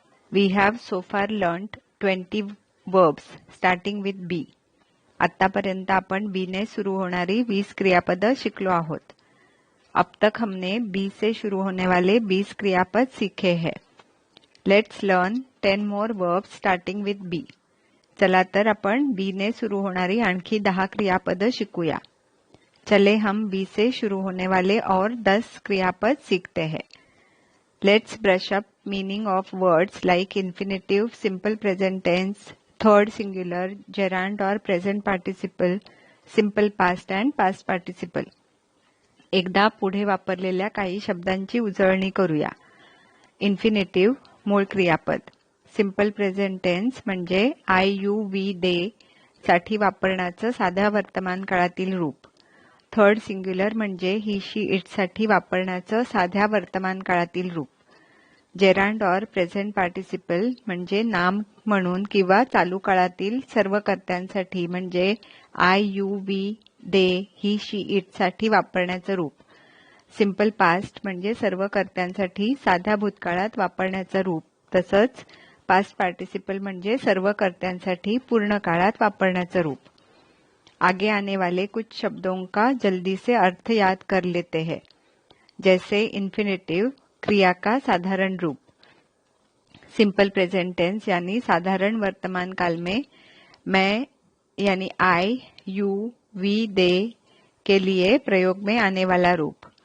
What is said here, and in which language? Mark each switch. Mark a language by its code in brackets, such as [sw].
[en] We have so far learned 20 verbs starting with B. [mr] आतापर्यंत आपण बी ने शुरू होणारी 20 क्रियापद शिकलो आहोत. [hi] अब तक हमने बी से शुरू होने वाले 20 क्रियापद सीखे हैं. [en] Let's learn 10 more verbs starting with B. [mr] चला तर आपण बी ने सुरू होणारी आणखी 10 क्रियापद शिकूया. [hi] चले हम बी से शुरू होने वाले और 10 क्रियापद सीखते हैं. [en] Let's brush up meaning of words like infinitive, simple present tense, third singular, gerund or present participle, simple past and past participle. [mr] एकदा पुढे वापरलेल्या काही शब्दांची उजळणी करूया. इन्फिनिटिव्ह मूळ क्रियापद. सिंपल प्रेझेंट टेन्स म्हणजे आय यू वी दे साठी वापरण्याचं साध्या वर्तमान काळातील रूप. थर्ड सिंग्युलर म्हणजे ही शी इट साठी वापरण्याचं साध्या वर्तमान काळातील रूप. जेरांड और प्रेझेंट पार्टिसिपल म्हणजे नाम म्हणून किंवा चालू काळातील सर्व कर्त्यांसाठी म्हणजे I you we दे he she it साठी वापरण्याचं रूप. सिंपल पास्ट म्हणजे सर्व कर्त्यांसाठी साध्या भूतकाळात वापरण्याचं रूप. तसंच पास्ट पार्टिसिपल म्हणजे सर्व कर्त्यांसाठी पूर्ण काळात वापरण्याचं रूप. [hi] आगे आने वाले कुछ शब्दों का जल्दी से अर्थ याद कर लेते हैं. जैसे इन्फिनिटिव क्रिया का साधारण रूप. सिंपल प्रेजेंट टेंस यानी साधारण वर्तमान काल में मैं यानी आई यू वी दे के लिए प्रयोग में आने वाला रूप.